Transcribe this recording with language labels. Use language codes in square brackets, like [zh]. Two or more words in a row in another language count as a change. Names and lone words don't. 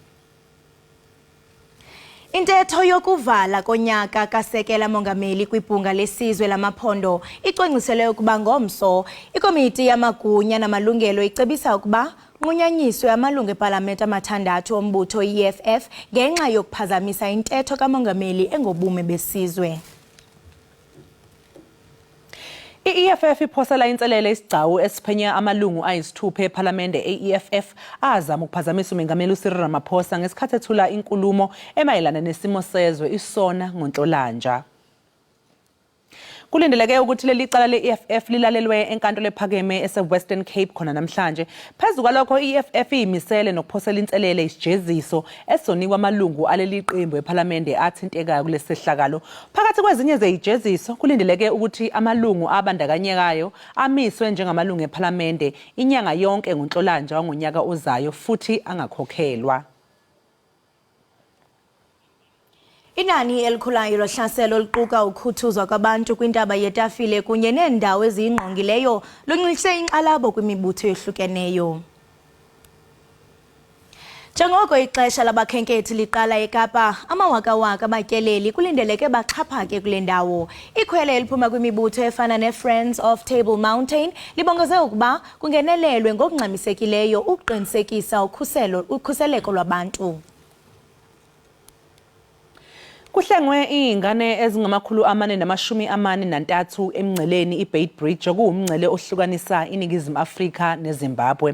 [xh] Intetho yokuvala konyaka kasekela mongameli kwibhunga lesizwe lamaphondo icwangciselwe ukuba ngomso ikomiti yamagunya namalungelo icebisa ukuba nqunyanyiswe amalungu eParlamente amathandathu ombutho EFF ngenxa yokuphazamisa intetho kamongameli engobume besizwe. [zu] I-EFF iphosela inselele isigcawu esiphenya amalungu ayisithupha eParlamente e-EFF azama ukuphazamisa umengameli uCyril Ramaphosa ngesikhathi ethula inkulumo emayelana nesimo sezwe isona ngoNhlolanja. Kulindeleke ukuthi leli cala le-EFF lilalelwe enkantolo ephakeme ese-Western Cape khona namhlanje. Phezu kwalokho i-EFF iyimisele nokuphosela inselele isijeziso esonikwa amalungu aleli qembu eParlamente athintekayo kulesi sehlakalo. Phakathi kwezinye zezijeziso kulindeleke ukuthi amalungu abandakanyekayo amiswe njengamalungu eParlamente inyanga yonke ngoNhlolanja wangonyaka ozayo futhi angakhokhelwa. [xh] Inani elikhulayo lohlaselo oluquka ukhuthuzwa kwabantu kwintaba yetafile kunye neendawo eziyingqongileyo lunxilise inkxalabo kwimibutho ehlukeneyo. Njengoko ixesha labakhenkethi liqala eKapa, amawakawaka abatyeleli kulindeleke baxhaphake kule ndawo. Ikhwele eliphuma kwimibutho efana ne-Friends of Table Mountain libongeze ukuba kungenelelwe ngokungxamisekileyo ukuqinisekisa ukhuseleko lwabantu. [zu] Kuhlengwe izingane ezingama443 emngceleni iBeit Bridge okuwumngcele ohlukanisa iningizimu Afrika neZimbabwe.